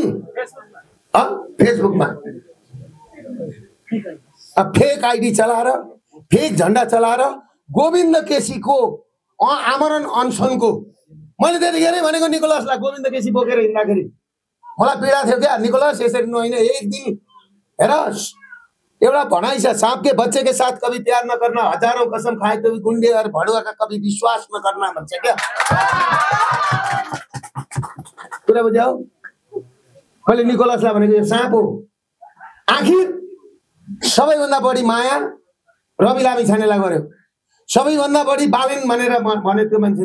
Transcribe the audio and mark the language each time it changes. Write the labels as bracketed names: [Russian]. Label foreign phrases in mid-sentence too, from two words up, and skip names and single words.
[Nepali] फेसबुकमा [English] fake ID [Nepali] चलाएर, फेक झन्डा चलाएर गोविन्द केसीको आमरण अनसनको मैले त्यतिखेरै भनेको निकोलसलाई, गोविन्द केसी बोकेर हिँड्दाखेरि मलाई पीडा थियो क्या। निकोलस यसरी नहोइन, एक दिन हेर एउटा भनाइ छ, [Hindi] सांप के बच्चे के साथ कभी प्यार न करना, हजारों कसम खाए तो भी गुंडे और भड़ुआ का कभी विश्वास न करना [Nepali] भन्छ क्या। कुरा बुझ्यौ? मैले निकोलसलाई भनेको यो साँप हो। आखिर सबैभन्दा बढी माया रवि लामिछानेलाई गर्यो, सबैभन्दा बढी बालेन भनेर भने त्यो मान्छेले।